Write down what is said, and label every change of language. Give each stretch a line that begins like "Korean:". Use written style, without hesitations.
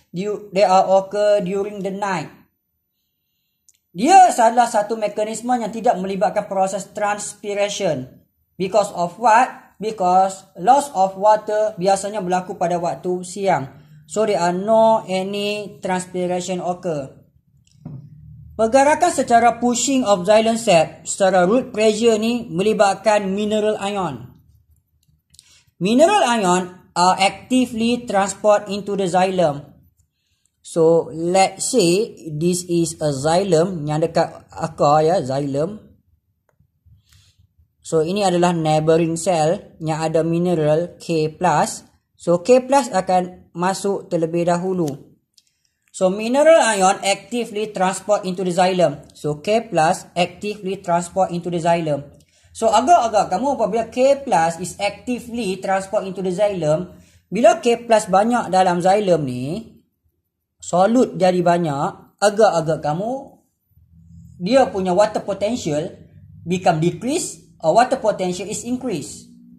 English: They are occur during the night.
Malay: Dia adalah satu mekanisme yang tidak melibatkan proses transpiration.
English: Because of what? Because loss of water biasanya berlaku pada waktu siang. So there are no any transpiration occur.
Malay: Pergerakan secara pushing of xylem sap secara root pressure ni melibatkan mineral ion.
English: Mineral ion are actively transport into the xylem. So let's say this is a xylem yang dekat akar ya, xylem.
Malay: So, ini adalah neighboring cell yang ada mineral K+. So, K+ akan masuk terlebih dahulu.
English: So, mineral ion actively transport into the xylem. So, K+ actively transport into the xylem.
Malay: So, agak-agak kamu apabila K+ is actively transport into the xylem, bila K+ banyak dalam xylem ni, solute jadi banyak, agak-agak kamu, dia punya water potential become decrease, or water potential is increased.